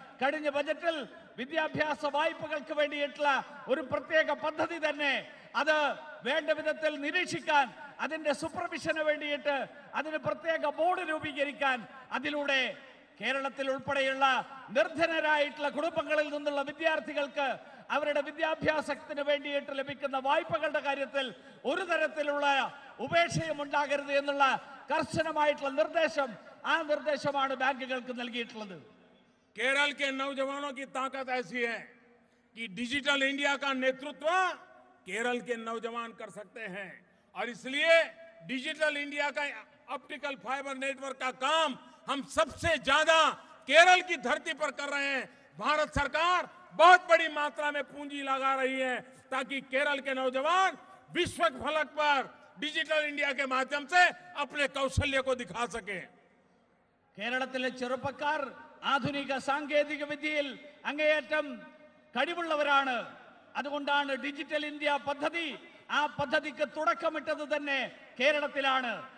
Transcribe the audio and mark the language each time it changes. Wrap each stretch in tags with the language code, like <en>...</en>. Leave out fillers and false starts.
<ml>കഴിഞ്ഞ ബജറ്റിൽ വിദ്യാഭ്യാസ വായ്പകൾക്ക് വേണ്ടിയിട്ടുള്ള ഒരു പ്രത്യേക പദ്ധതി തന്നെ അത് വേണ്ട വിധത്തിൽ നിരീക്ഷിക്കാൻ, അതിന്റെ സൂപ്പർവിഷന് വേണ്ടിയിട്ട് അതിന് പ്രത്യേക ബോർഡ് രൂപീകരിക്കാൻ, അതിലൂടെ കേരളത്തിൽ ഉൾപ്പെടെയുള്ള നിർധനരായിട്ടുള്ള കുടുംബങ്ങളിൽ നിന്നുള്ള വിദ്യാർത്ഥികൾക്ക് അവരുടെ വിദ്യാഭ്യാസത്തിന് വേണ്ടിയിട്ട് ലഭിക്കുന്ന വായ്പകളുടെ കാര്യത്തിൽ ഒരു തരത്തിലുള്ള ഉപേക്ഷയും ഉണ്ടാകരുത് എന്നുള്ള കർശനമായിട്ടുള്ള നിർദ്ദേശം, ആ നിർദ്ദേശമാണ് ബാങ്കുകൾക്ക് നൽകിയിട്ടുള്ളത്.</ml> <hi>केरल के नौजवानों की ताकत ऐसी है कि डिजिटल इंडिया का नेतृत्व केरल के नौजवान कर सकते हैं और इसलिए डिजिटल इंडिया का ऑप्टिकल फाइबर नेटवर्क का काम हम सबसे ज्यादा केरल की धरती पर कर रहे हैं। भारत सरकार बहुत बड़ी मात्रा में पूंजी लगा रही है ताकि केरल के नौजवान विश्व फलक पर डिजिटल इंडिया के माध्यम से अपने कौशल्य को दिखा सके।</hi> <ml>കേരളത്തിലെ ചെറുപ്പക്കാർ ആധുനിക സാങ്കേതിക വിദ്യയിൽ അങ്ങേയറ്റം കഴിവുള്ളവരാണ്. അതുകൊണ്ടാണ് ഡിജിറ്റൽ ഇന്ത്യ പദ്ധതി, ആ പദ്ധതിക്ക് തുടക്കമിട്ടത് തന്നെ കേരളത്തിലാണ്.</ml>